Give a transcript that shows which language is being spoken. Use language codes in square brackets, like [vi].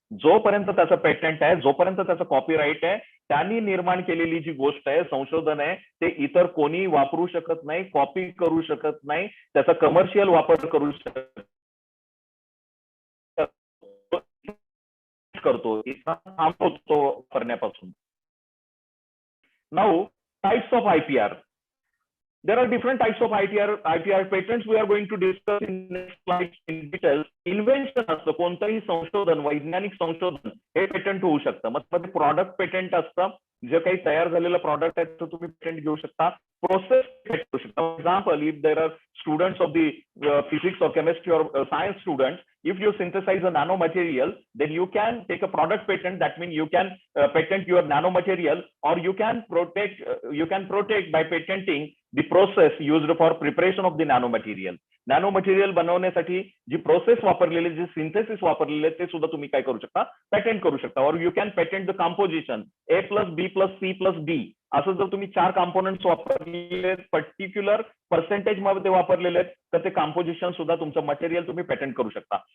[mr] जोपर्यंत त्याचं पेटंट आहे, जोपर्यंत त्याचं कॉपीराईट आहे, त्यांनी निर्माण केलेली जी गोष्ट आहे, संशोधन आहे, ते इतर कोणी वापरू शकत नाही, कॉपी करू शकत नाही, त्याचा कमर्शियल वापर करू शकत करतो, थांबवतो करण्यापासून. [en] Now types of IPR. There are different types of IPR patents we are going to discuss in next slide in detail. [mr] Invention असतं, कोणतंही संशोधन, वैज्ञानिक संशोधन हे पेटंट होऊ शकतं. मग प्रॉडक्ट पेटंट असतं, जे काही तयार झालेलं प्रॉडक्ट आहे तर तुम्ही पेटंट घेऊ शकता. प्रोसेस घेऊ शकता. [en] For example, if there are students of the physics or chemistry or science students, if you synthesize a nanomaterial, then you can take a product patent. That means you can patent your nanomaterial, or you can protect by patenting the process used for preparation of the nanomaterial. [mr] नॅनोमटेरियल बनवण्यासाठी जी process वापरलेली, जी synthesis वापरलेले, ते सुद्धा तुम्ही काय करू शकता? Patent करू शकता. [en] Or you can patent the composition A+B+C+D. [mr] असं जर तुम्ही 4 कॉम्पोनंट्स वापरलेले, पर्टिक्युलर पर्सेंटेज मध्ये वापरलेले आहेत, तर ते कंपोजिशन सुद्धा तुमचं मटेरियल तुम्ही पेटेंट करू शकता.